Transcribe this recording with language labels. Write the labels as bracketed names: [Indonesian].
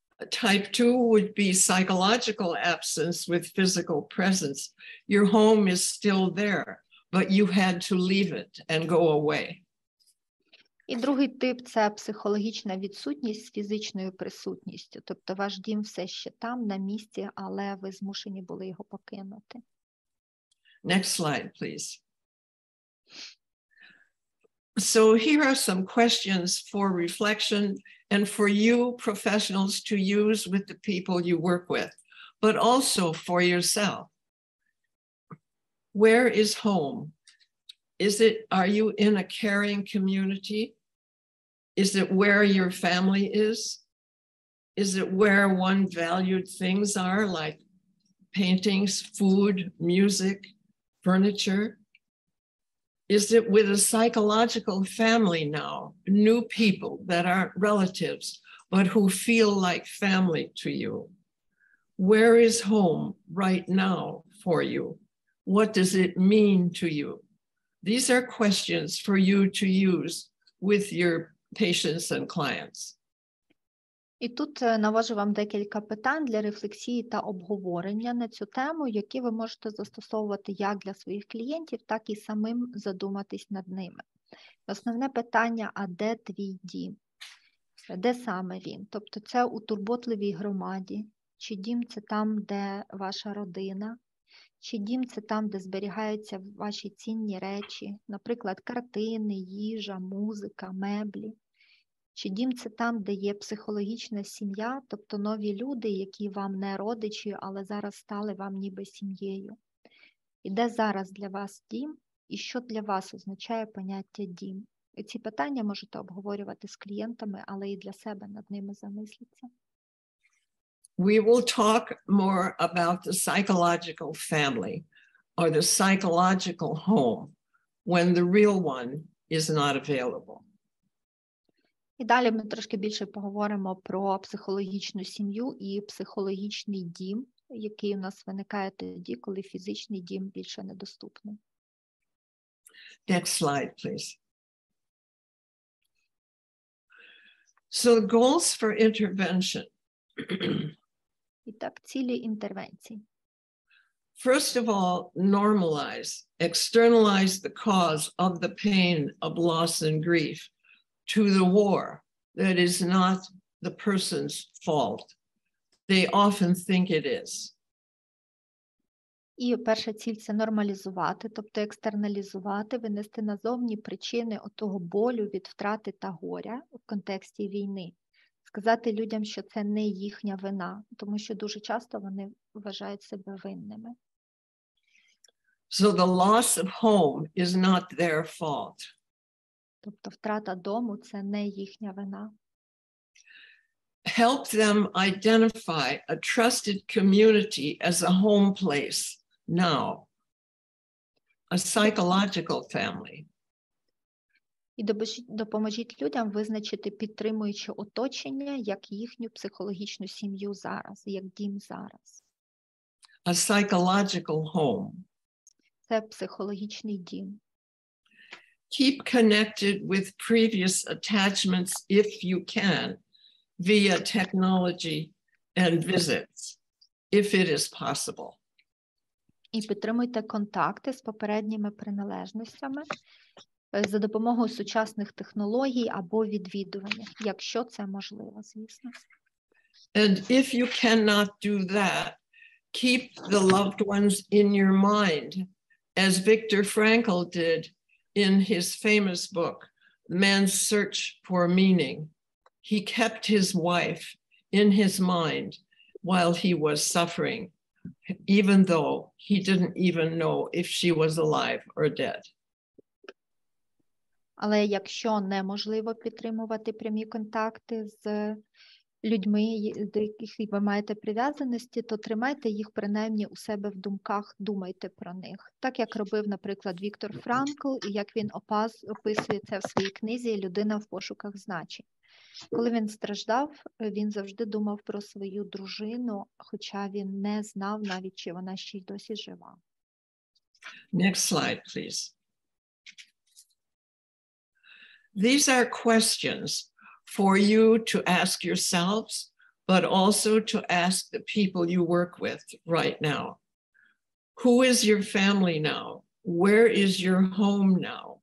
[English] Type 2 would be psychological absence with physical presence. Your home is still there, but you had to leave it and go away. [Ukrainian] І другий тип – це психологічна відсутність з фізичною присутністю. Тобто ваш дім все ще там, на місці, але ви змушені були його покинути. [English] Next slide, please. So here are some questions for reflection and for you professionals to use with the people you work with, but also for yourself. Where is home? Are you in a caring community? Is it where your family is? Is it where one valued things are, like paintings, food, music, furniture? Is it with a psychological family now, new people that aren't relatives, but who feel like family to you? Where is home right now for you? What does it mean to you? These are questions for you to use with your patients and clients. [Ukrainian] І тут навожу вам декілька питань для рефлексії та обговорення на цю тему, які ви можете застосовувати як для своїх клієнтів, так і самим задуматись над ними. Основне питання – а де твій дім? Де саме він? Тобто це у турботливій громаді, чи дім – це там, де ваша родина, чи дім – це там, де зберігаються ваші цінні речі, наприклад, картини, їжа, музика, меблі. Чи дім – це там, де є психологічна сім'я, тобто нові люди, які вам не родичі, але зараз стали вам ніби сім'єю. І де зараз для вас дім, і що для вас означає поняття дім? І ці питання можете обговорювати з клієнтами, але і для себе над ними замисліться. [English] We will talk more about the psychological family or the psychological home when the real one is not available. [Ukrainian] І далі ми трошки більше поговоримо про психологічну сім'ю і психологічний дім, який у нас виникає тоді, коли фізичний дім більше недоступний. [English] Next slide, please. So the goals for intervention. [Ukrainian] І так, цілі інтервенції. [English] First of all, normalize, externalize the cause of the pain of loss and grief to the war that is not the person's fault. They often think it is. [Ukrainian] І перша ціль – це нормалізувати, тобто екстерналізувати, винести назовні причини отого болю від втрати та горя в контексті війни. Сказати людям, що це не їхня вина, тому що дуже часто вони вважають себе винними. [English] So the loss of home is not their fault. [Ukrainian] Тобто втрата дому – це не їхня вина. [English] Help them identify a trusted community as a home place now, a psychological family. [Ukrainian] І допоможіть людям визначити підтримуюче оточення як їхню психологічну сім'ю зараз, як дім зараз. [English] A psychological home. [Ukrainian] Це психологічний дім. [English] Keep connected with previous attachments if you can, via technology and visits, if it is possible. [Ukrainian] І підтримуйте контакти з попередніми приналежностями за допомогою сучасних технологій або відвідування, якщо це можливо, звісно. [English] And if you cannot do that, keep the loved ones in your mind, as Viktor Frankl did in his famous book, Man's Search for Meaning. He kept his wife in his mind while he was suffering, even though he didn't even know if she was alive or dead. [Ukrainian] Але якщо неможливо підтримувати прямі контакти з людьми, до яких ви маєте прив'язаності, то тримайте їх принаймні у себе в думках, думайте про них. Так, як робив, наприклад, Віктор Франкл, і як він описує це в своїй книзі «Людина в пошуках значень». Коли він страждав, він завжди думав про свою дружину, хоча він не знав навіть, чи вона ще й досі жива. [English] Next slide, please. These are questions for you to ask yourselves but also to ask the people you work with right now. Who is your family now? Where is your home now?